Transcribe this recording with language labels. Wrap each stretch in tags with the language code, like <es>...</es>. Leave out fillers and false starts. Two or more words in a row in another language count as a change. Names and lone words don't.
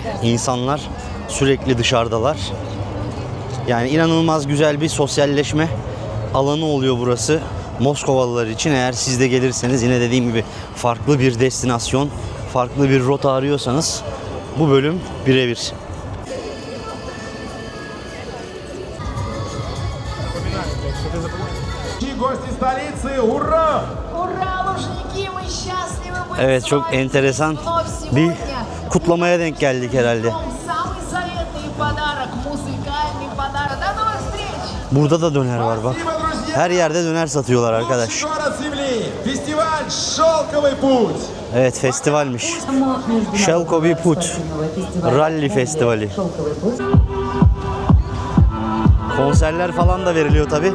<tr>İnsanlar sürekli dışarıdalar. Yani inanılmaz güzel bir sosyalleşme alanı oluyor burası Moskovalılar için. Eğer siz de gelirseniz, yine dediğim gibi farklı bir destinasyon, farklı bir rota arıyorsanız bu bölüm birebir.</tr> <ru>Гости столицы, ура! Ура, Лужники, мы счастливы быть</ru> <tr>Evet,</tr> <ru>с</ru> <tr>çok</tr> <ru>вами.</ru> <tr>enteresan</tr> <ru>Но</ru> <tr>bir</tr> <ru>сегодня</ru> <tr>kutlamaya denk geldik herhalde.</tr> <ru>самый заветный подарок, музыкальный подарок. До новых встреç!</ru> <tr>Burada da döner var bak.</tr> <ru>Спасибо, друзья!</ru> <tr>Her yerde döner satıyorlar</tr> <ru>Лучший</ru> <tr>arkadaş.</tr> <ru>город земли! Фестиваль «Шелковый путь».</ru> <tr>Evet, festivalmiş. Şelkovi Put Rally Festivali. Konserler falan da veriliyor tabi.</tr>